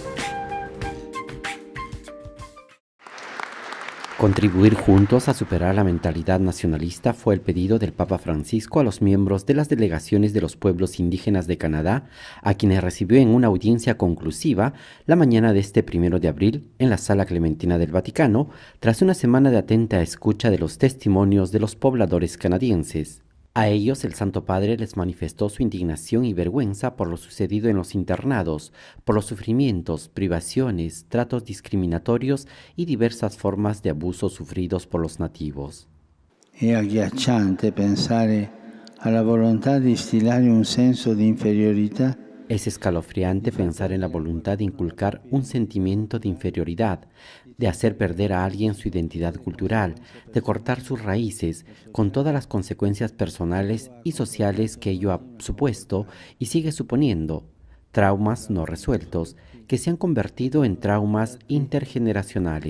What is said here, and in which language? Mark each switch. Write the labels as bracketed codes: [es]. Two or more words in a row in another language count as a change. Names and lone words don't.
[es] Contribuir juntos a superar la mentalidad nacionalista fue el pedido del Papa Francisco a los miembros de las delegaciones de los pueblos indígenas de Canadá, a quienes recibió en una audiencia conclusiva la mañana de este 1 de abril en la Sala Clementina del Vaticano, tras una semana de atenta escucha de los testimonios de los pobladores canadienses. A ellos el Santo Padre les manifestó su indignación y vergüenza por lo sucedido en los internados, por los sufrimientos, privaciones, tratos discriminatorios y diversas formas de abuso sufridos por los nativos. [it] È agghiacciante pensare alla volontà di instillare un senso di inferiorità. [es] Es escalofriante pensar en la voluntad de inculcar un sentimiento de inferioridad, de hacer perder a alguien su identidad cultural, de cortar sus raíces, con todas las consecuencias personales y sociales que ello ha supuesto y sigue suponiendo, traumas no resueltos que se han convertido en traumas intergeneracionales.